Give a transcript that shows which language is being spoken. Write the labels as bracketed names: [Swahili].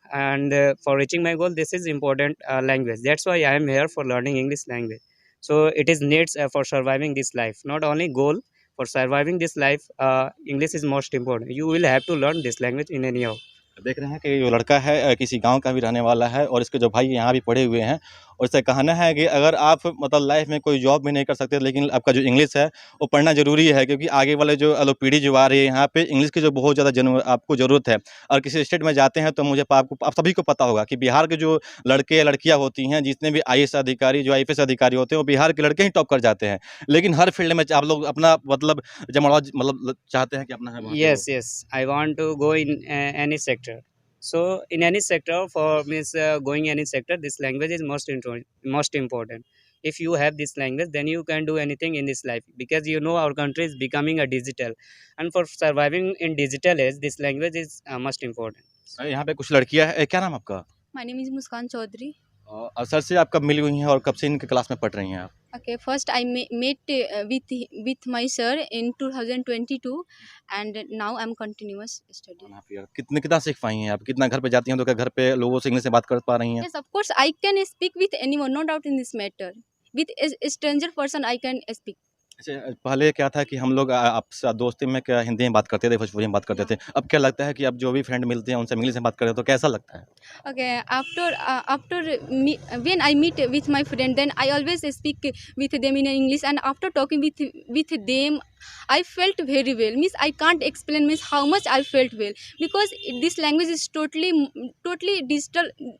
[English] And for reaching my goal, this is important language. That's why I am here for learning English language. So it is needs for surviving this life. Not only goal. For surviving this life, English is most important. You will have to learn this language in anyhow. [Hindi] देख रहे हैं कि जो लड़का है किसी गाँव का भी रहने वाला है और इसके जो भाई यहाँ भी पढ़े हुए हैं और इसका कहना है कि अगर आप मतलब लाइफ में कोई जॉब भी नहीं कर सकते लेकिन आपका जो इंग्लिश है वो पढ़ना ज़रूरी है, क्योंकि आगे वाले जो पीढ़ी जो आ रही है यहाँ पे इंग्लिश की जो बहुत ज़्यादा आपको ज़रूरत है। और किसी स्टेट में जाते हैं तो मुझे आपको आप सभी को पता होगा कि बिहार के जो लड़के या लड़कियाँ होती हैं, जितने भी आईएएस अधिकारी, जो आईपीएस अधिकारी होते हैं, वो बिहार के लड़के ही टॉप कर जाते हैं। लेकिन हर फील्ड में आप लोग अपना मतलब जमावड़ा मतलब चाहते हैं कि अपना है वहाँ पे [English] Yes, yes. I want to go in any sector. So in any sector, for means going any sector, this language is most important. If you have this language, then you can do anything in this life, because you know our country is becoming a digital, and for surviving in digital age, this language is most important. [Hindi] यहाँ पे कुछ लड़कियाँ हैं। क्या नाम आपका? [English] My name is Muskan Chaudhary. [Hindi] Sir से आप कब मिली हुई हैं और कब से इनके क्लास में पढ़ रही हैं आप? [English] Okay, first I met with my sir in 2022, and now I'm continuous studying. [Hindi] आप यार कितना सीख पाई हैं आप? कितना घर पे जाती हैं तो क्या घर पे लोगों से इंग्लिश में बात कर पा रही हैं? [English] Yes, of course I can speak with anyone, no doubt in this matter. With a stranger person I can speak. [Hindi] अच्छा, पहले क्या था कि हम लोग आपसे दोस्ती में क्या हिंदी में बात करते थे, भोजपुरी में बात करते थे। अब क्या लगता है कि अब जो भी फ्रेंड मिलते हैं उनसे इंग्लिश में बात करते हैं तो कैसा लगता है? [English] Okay, after when I meet with my friend, then I always speak with them in English, and after talking with them, I felt very well. Means I can't explain means how much I felt well, because this language is totally digital.